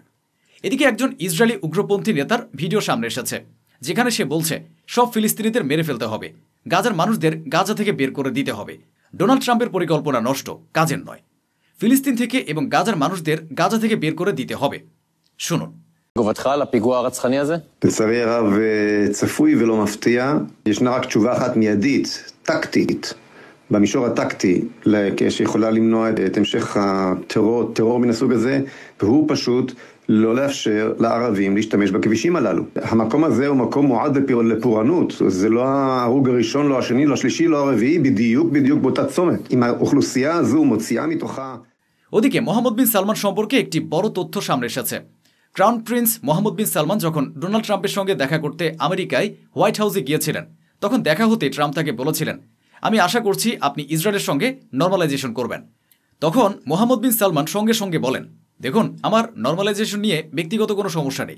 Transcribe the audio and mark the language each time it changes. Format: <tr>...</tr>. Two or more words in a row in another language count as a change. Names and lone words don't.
<bn>এদিকে একজন ইসরায়েলি উগ্রপন্থী নেতার ভিডিও সামনে এসেছে, যেখানে সে বলছে সব ফিলিস্তিনিদের মেরে ফেলতে হবে, গাজার মানুষদের গাজা থেকে বের করে দিতে হবে। ডোনাল্ড ট্রাম্পের পরিকল্পনা নষ্ট, কাজের নয়। ফিলিস্তিন থেকে এবং গাজার মানুষদের গাজা থেকে বের করে দিতে হবে। শুনুন।</bn> <he>תגובתך על הפיגוע הרצחני הזה? לצערי הרב צפוי ולא מפתיע. ישנה רק תשובה אחת מיידית, טקטית, במישור הטקטי, שיכולה למנוע את המשך הטרור מן הסוג הזה, והוא פשוט לא לאפשר לערבים להשתמש בכבישים הללו. המקום הזה הוא מקום מועד לפורענות. זה לא ההרוג הראשון, לא השני, לא השלישי, לא הרביעי, בדיוק באותה צומת. אם האוכלוסייה הזו מוציאה מתוכה...</he> <bn>ওদিকে মোহাম্মদ বিন সালমান সম্পর্কে একটি বড় তথ্য সামনে এসেছে।</bn> <en>crown prince</en> <bn>মোহাম্মদ বিন সালমান যখন ডোনাল্ড ট্রাম্পের সঙ্গে দেখা করতে আমেরিকায় হোয়াইট হাউসে গিয়েছিলেন, তখন দেখা হতে ট্রাম্প তাকে বলেছিলেন, আমি আশা করছি আপনি ইসরায়েলের সঙ্গে নর্মালাইজেশন করবেন। তখন মোহাম্মদ বিন সালমান সঙ্গে সঙ্গে বলেন, দেখুন, আমার নর্মালাইজেশন নিয়ে ব্যক্তিগত কোনো সমস্যা নেই।</bn>